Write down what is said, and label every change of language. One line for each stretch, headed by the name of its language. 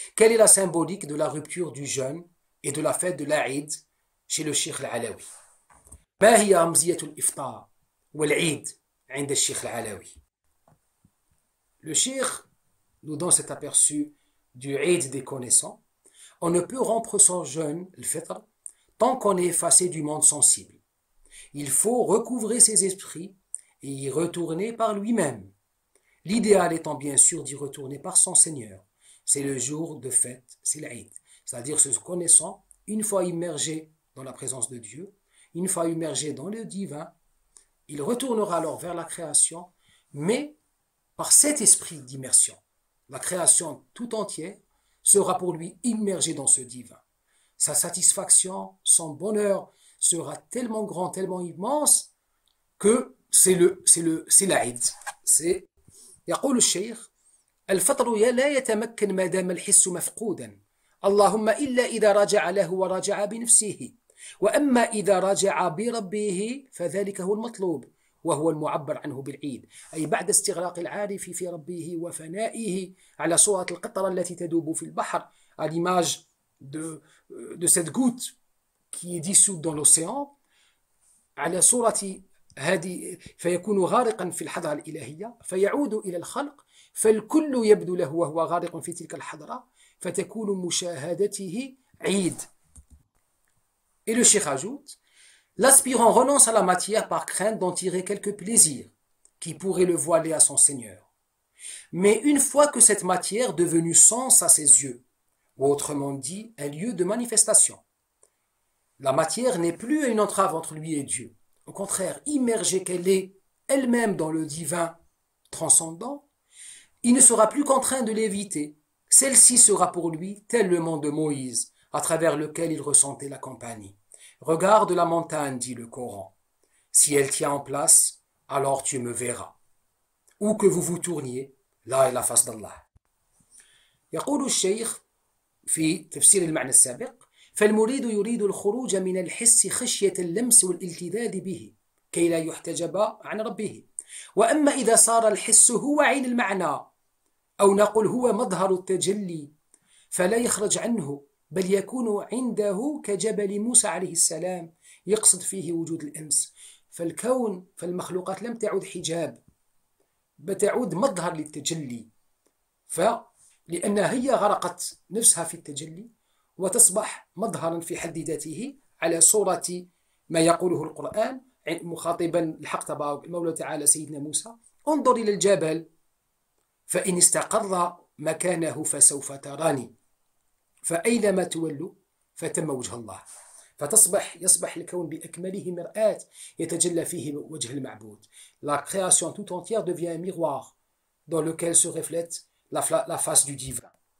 French: Quelle est la symbolique de la rupture du jeûne et de la fête de l'Aïd chez le Cheikh al-Alawi?
Arabic: ما هي رمزية الإفطار والعيد عند الشيخ العلوي?
French: Le Cheikh nous donne cet aperçu du Eid des connaissants. On ne peut rompre son jeûne, le fitr, tant qu'on est effacé du monde sensible. Il faut recouvrer ses esprits et y retourner par lui-même. L'idéal étant bien sûr d'y retourner par son Seigneur. C'est le jour de fête, c'est l'Eid. C'est-à-dire ce connaissant, une fois immergé dans la présence de Dieu, une fois immergé dans le divin, il retournera alors vers la création, mais par cet esprit d'immersion. La création tout entière sera pour lui immergée dans ce divin. Sa satisfaction, son bonheur sera tellement grand, tellement immense que c'est l'Aïd. C'est
Arabic: يقول الشيخ الفطر لا يتمكن ما دام الحس مفقودا اللهم إلا إذا رجع له ورجع بنفسه وأما إذا رجع بربه فذلك هو المطلوب وهو المعبر عنه بالعيد، أي بعد استغراق العارف في ربه وفنائه على صورة القطرة التي تدوب في البحر
French: à l'image de cette goutte qui est dissoute dans l'océan
Arabic: على صورة هذه فيكون غارقا في الحضرة الإلهية فيعود إلى الخلق فالكل يبدو له وهو غارق في تلك الحضرة فتكون مشاهدته عيد.
French: Et le cheikh ajoute, l'aspirant renonce à la matière par crainte d'en tirer quelque plaisir qui pourrait le voiler à son Seigneur. Mais une fois que cette matière devenue sens à ses yeux, ou autrement dit un lieu de manifestation, la matière n'est plus une entrave entre lui et Dieu. Au contraire, immergée qu'elle est elle-même dans le divin transcendant, il ne sera plus contraint de l'éviter. Celle-ci sera pour lui tel le mont de Moïse, à travers lequel il ressentait la compagnie. Regarde la montagne, dit le Coran. Si elle tient en place, alors tu me verras. Où que vous vous tourniez, là est la face d'Allah.
Arabic: يقول الشيخ في تفسير المعنى السابق فالمريد يريد الخروج من الحس خشية اللمس والالتذاذ به كي لا يحتجب عن ربه وأما إذا صار الحس هو عين المعنى أو نقول هو مظهر التجلي فلا يخرج عنه بل يكون عنده كجبل موسى عليه السلام يقصد فيه وجود الأنس فالكون فالمخلوقات لم تعد حجاب بتعود مظهر للتجلي لأنها هي غرقت نفسها في التجلي وتصبح مظهرا في حد ذاته على صورة ما يقوله القرآن مخاطبا الحق تبارك المولى تعالى سيدنا موسى: انظر إلى الجبل فإن استقر مكانه فسوف تراني فأينما تولوا فتم وجه الله. يصبح الكون بأكمله مرآة يتجلى فيه وجه المعبود.
French: La création tout entière devient un miroir dans lequel se reflète la face du divin.